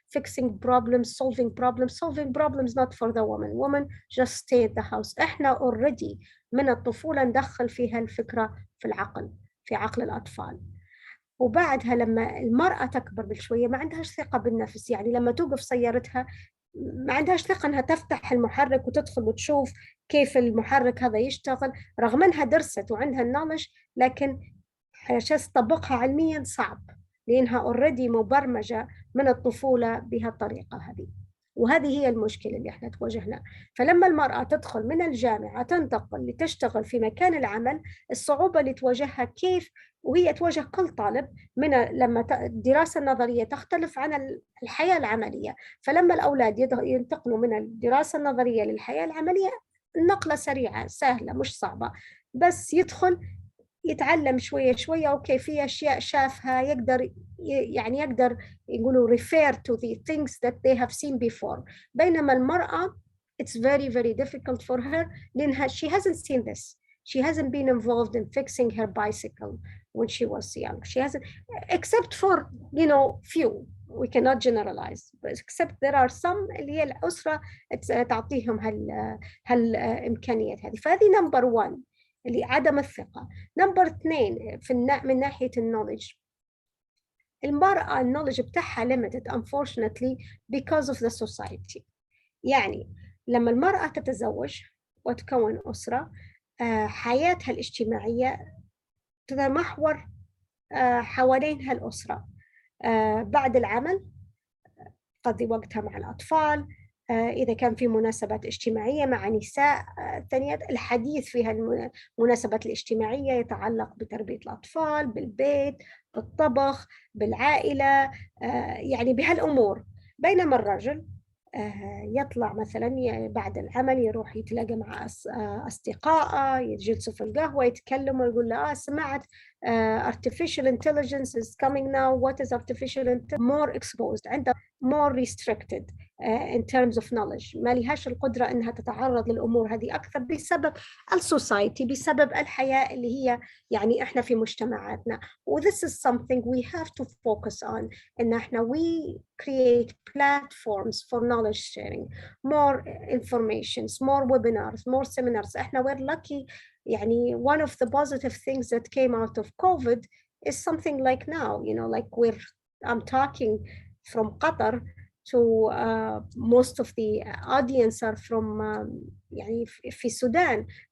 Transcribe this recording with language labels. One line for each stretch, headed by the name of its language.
English: fixing problems, solving problems not for the woman just stay at the house.
Arabic: إحنا already من الطفولة ندخل فيها الفكرة في العقل، في عقل الأطفال. وبعدها لما المرأة تكبر بشوية ما عندهاش ثقة بالنفس، يعني لما توقف سيارتها ما عندهاش ثقة أنها تفتح المحرك وتدخل وتشوف كيف المحرك هذا يشتغل، رغم أنها درست وعندها النولج، لكن عشان تطبقها علميا صعب، لأنها اوريدي مبرمجة من الطفولة بهالطريقة هذه. وهذه هي المشكلة اللي احنا تواجهنا. فلما المرأة تدخل من الجامعة تنتقل لتشتغل في مكان العمل، الصعوبة اللي تواجهها كيف، وهي تواجه كل طالب، من لما الدراسة النظرية تختلف عن الحياة العملية. فلما الأولاد ينتقلوا من الدراسة النظرية للحياة العملية، النقلة سريعة سهلة مش صعبة، بس يدخل يتعلم شوية شوية، أوكي في أشياء شافها يقدر يقدر يقولوا
English: refer to the things that they have seen before.
Arabic: بينما المرأة
English: it's very very difficult for her
Arabic: لأنها
English: she hasn't seen this. She hasn't been involved in fixing her bicycle when she was young. She hasn't, except for few. We cannot generalize, but except there are some
Arabic: اللي هي الأسرة تعطيهم هالإمكانيات هذه. فهذه number one اللي عدم الثقة. نمبر 2 من ناحية النولج، المرأة النولج بتاعها
English: limited unfortunately because of the society.
Arabic: يعني لما المرأة تتزوج وتكون أسرة، حياتها الاجتماعية تتمحور حوالين هالأسرة. بعد العمل تقضي وقتها مع الأطفال، إذا كان في مناسبات اجتماعية مع نساء ثانيات، الحديث في المناسبات الاجتماعية يتعلق بتربية الأطفال، بالبيت، بالطبخ، بالعائلة، يعني بهالأمور. بينما الرجل يطلع مثلا بعد العمل يروح يتلاقى مع أصدقائه، يجلسوا في القهوة يتكلموا، يقول له سمعت
English: artificial intelligence is coming now. What is artificial intelligence? More exposed, عنده more restricted in terms of knowledge.
Arabic: ما لهاش القدرة إنها تتعرض للأمور هذه أكثر بسبب السوسايتي، بسبب الحياة اللي هي يعني إحنا في مجتمعاتنا.
English: This is something we have to focus on.
Arabic: إن إحنا
English: we create platforms for knowledge sharing, more informations, more webinars, more seminars. إحنا we're lucky. يعني one of the positive things that came out of COVID is something like now, like I'm talking from Qatar to most of the audience are from
Arabic: يعني في السودان.